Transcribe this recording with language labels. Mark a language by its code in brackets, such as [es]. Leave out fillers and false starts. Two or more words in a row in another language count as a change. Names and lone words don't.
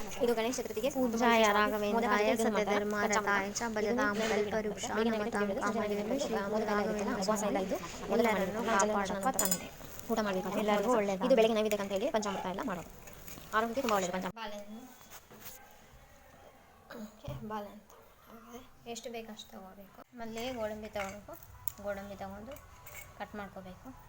[kn] ಇದು ಗಣೇಶ ಚತುರ್ಥಿಗೆ [sa] पूजाय राघवेन्द्राय सत्यधर्मरताय च भजतां कल्पवृक्षाय नमतां कामधेनुं [kn] ಶ್ರೀಗುರುರಾಘವೇಂದ್ರ ಎಲ್ಲರನ್ನೂ ಕಾಪಾಡಪ್ಪ ತಂದೆ. ಊಟ ಮಾಡಬೇಕು, ಎಲ್ಲರಿಗೂ ಒಳ್ಳೆಯದು. ಇದು ಬೆಳಗ್ಗೆ ನೈವೇದ್ಯಕ್ಕೆ ಅಂತ ಹೇಳಿ ಪಂಚಾಮೃತ ಎಲ್ಲ ಮಾಡೋದು. ಆರೋಗ್ಯಕ್ಕೆ ತುಂಬ ಒಳ್ಳೆಯದು ಪಂಚಾಮೃತ. ಬಾಳೆಹಣ್ಣು ಎಷ್ಟು ಬೇಕು ಅಷ್ಟು ತೊಗೋಬೇಕು. ಆಮೇಲೆ ಗೋಡಂಬಿ ತೊಗೋಬೇಕು. ಗೋಡಂಬಿ ತೊಗೊಂಡು ಕಟ್ ಮಾಡ್ಕೋಬೇಕು.